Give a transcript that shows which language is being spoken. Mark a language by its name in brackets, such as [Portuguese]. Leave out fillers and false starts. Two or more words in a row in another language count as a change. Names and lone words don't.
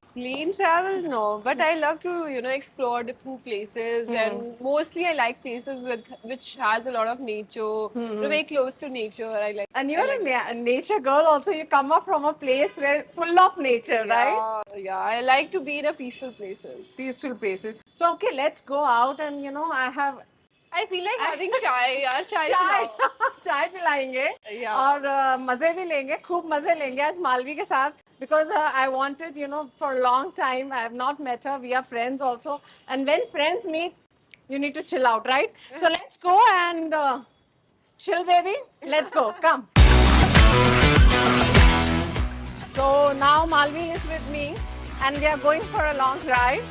[English] Plane travel, no, but I love to, you know, explore different places, and mostly I like places which has a lot of nature, very close to nature. I like. And you're a nature girl also. You come up from a place where full of nature, right? Yeah, I like to be in a peaceful places. Peaceful places. So okay, let's go out, and you know, I feel like having chai, yaar, chai. [Hindi] चाय पिलाओ. चाय पिलाएंगे [English] Yeah. [Hindi] और मजे भी लेंगे, खूब मजे लेंगे आज मालवी के साथ, [English] because I wanted, you know, for a long time I have not met her. We are friends also, and when friends meet, you need to chill out, right? So let's go and chill, baby. Let's go. Come. So now Malvi is with me, and we are going for a long drive.